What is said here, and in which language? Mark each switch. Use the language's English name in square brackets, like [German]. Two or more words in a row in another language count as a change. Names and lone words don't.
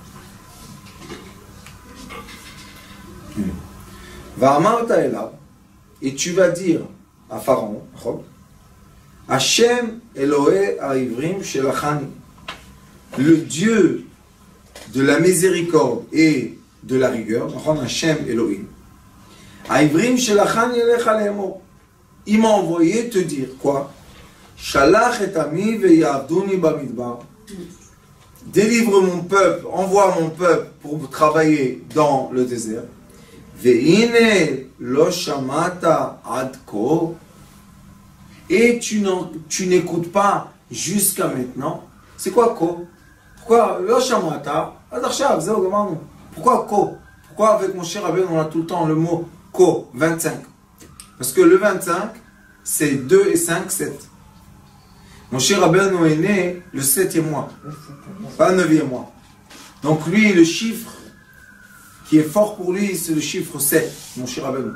[Hebrew] ואמרת אליו, [French] et tu vas dire à Pharaon, [Hebrew] השם אלהי העברים שלחני, [French] le Dieu de la miséricorde et de la rigueur, [Hebrew] השם אלהים העברים שלחני אליך לאמר, [French] il m'a envoyé te dire quoi? [Hebrew] שלח את עמי ויעבדוני במדבר, [French] délivre mon peuple, envoie mon peuple pour travailler dans le désert. [Hebrew] והנה לא שמעת עד כה, [French] et tu n'écoutes pas jusqu'à maintenant. C'est quoi ko? [Hebrew] Pourquoi לא שמעת עד עכשיו זהו גמרנו? [French] Pourquoi ko? Pourquoi avec mon cher Rabbeinu on a tout le temps le mot ko 25? Parce que le 25 c'est 2 et 5, 7. Mon cher Rabbeinu est né le 7e mois, pas le 9e mois. Donc lui le chiffre qui est fort pour lui, c'est le chiffre 7, mon cher Rabbeinu.